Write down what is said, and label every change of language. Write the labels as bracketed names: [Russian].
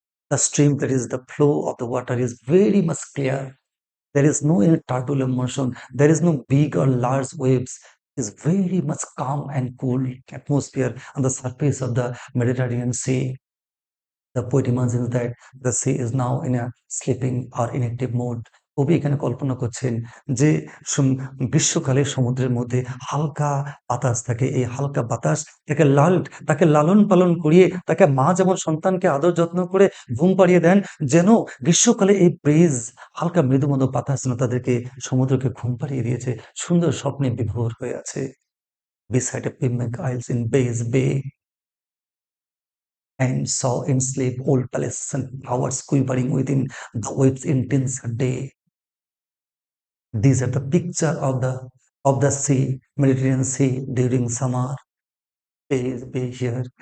[English] The stream, that is the flow of the water, is very much clear. There is no any turbulent motion. There is no big or large waves. It is very much calm and cool atmosphere on the surface of the Mediterranean Sea. The poet imagines that the sea is now in a sleeping or inactive mode. [Bangla] কবি এখানে কল্পনা করছেন যে গ্রীষ্মকালে সমুদ্রের মধ্যে হালকা বাতাস থাকে। এই হালকা বাতাস তাকে লালন পালন করিয়ে তাকে মা যেমন সন্তানকে আদর যত্ন করে ঘুম পাড়িয়ে দেন, যেন গ্রীষ্মকালে এই ব্রিজ হালকা মৃদুমন্দ বাতাস যেন তাদেরকে সমুদ্রকে ঘুম পাড়িয়ে দিয়েছে। সুন্দর স্বপ্নে বিভোর হয়ে আছে। [English] Beside a picnic isles in Bays Bay, and saw in sleep old palaces and towers quivering within the waves' intense day. These are the picture of the sea, Mediterranean Sea during summer. Bay here.